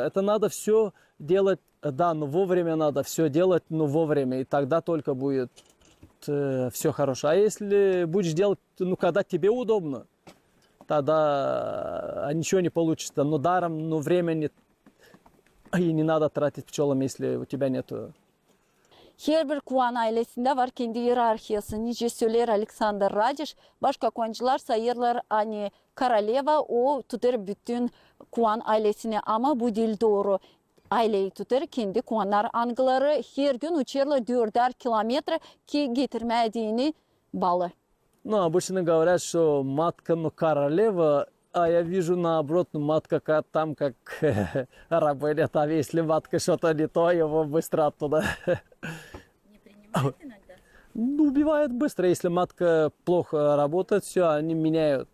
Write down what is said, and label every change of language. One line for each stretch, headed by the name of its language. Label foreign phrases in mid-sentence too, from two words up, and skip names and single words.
Russian: Это надо все делать, да, но вовремя надо все делать, но вовремя. И тогда только будет все хорошо. А если будешь делать, когда тебе удобно, тогда ничего не получится. Но даром, но времени и не надо тратить пчелам, если у тебя нету.
Gagauz: Her bir kuan ailesinde var kendi hiyerarşiyası. Nice söyler Alexander Radish. Başka kuancılar sayırlar hani Karaleva, o tutar bütün kuan ailesini ama bu değil doğru. Aileyi tutar kendi kuanlar angıları her gün uçarlar 4'er kilometre ki getirmediğini balı.
Russian: Ну, обычно говорят, что матка, королева, а я вижу наоборот, матка там как рабыня. Там если матка что-то не то, его быстро оттуда. Не принимает иногда? Убивает быстро. Если матка плохо работает, все, они меняют.